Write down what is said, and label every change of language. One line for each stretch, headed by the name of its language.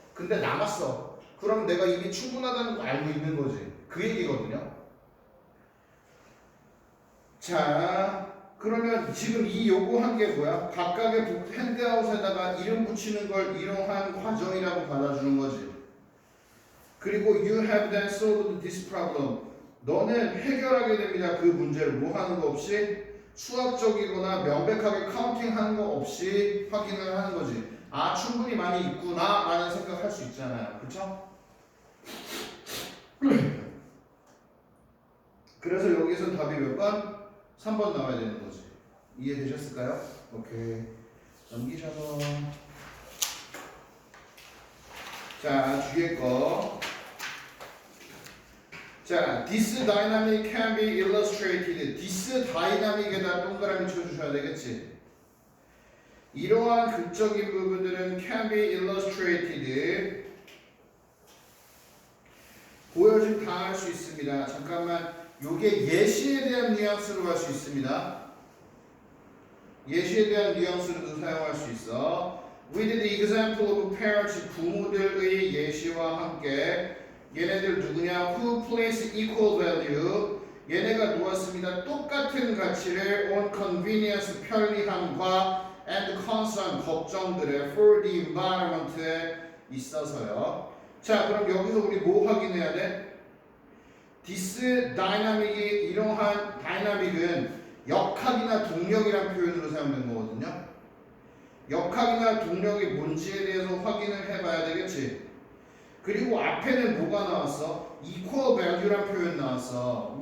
Korean: 근데 남았어. 그럼 내가 이미 충분하다는 거 알고 있는 거지. 그 얘기거든요. 자, 그러면 지금 이 요구한 게 뭐야? 각각의 핸드아웃에다가 이름 붙이는 걸 이러한 과정이라고 받아주는 거지. 그리고
English: you have then solved this problem.
Korean: 너는 해결하게 됩니다. 그 문제를 뭐 하는 거 없이 수학적이거나 명백하게 카운팅하는 거 없이 확인을 하는 거지. 아 충분히 많이 있구나 라는 생각할 수 있잖아요. 그쵸? 그래서 여기서 답이 몇 번? 3번 나와야 되는 거지. 이해되셨을까요? 오케이. 넘기셔서 자 뒤에 거.
English: 자, this dynamic can be illustrated.
Korean: this dynamic에다 동그라미 쳐주셔야 되겠지. 이러한 극적인 부분들은
English: can be illustrated.
Korean: 보여줌 당할 수 있습니다. 잠깐만, 요게 예시에 대한 뉘앙스로 할 수 있습니다. 예시에 대한 뉘앙스로도 사용할 수 있어.
English: With the example of parents,
Korean: 부모들의 예시와 함께 얘네들 누구냐?
English: Who place equal value?
Korean: 얘네가 놓았습니다. 똑같은 가치를
English: on convenience,
Korean: 편리함과
English: and concern,
Korean: 걱정들에
English: for the environment에 있어서요.
Korean: 자, 그럼 여기서 우리 뭐 확인해야 돼?
English: This dynamic
Korean: 이 이러한 다이나믹은 역학이나 동력이란 표현으로 사용된 거거든요. 역학이나 동력이 뭔지에 대해서 확인을 해봐야 되겠지. 그리고 앞에는 뭐가 나왔어? equal value란 표현 나왔어.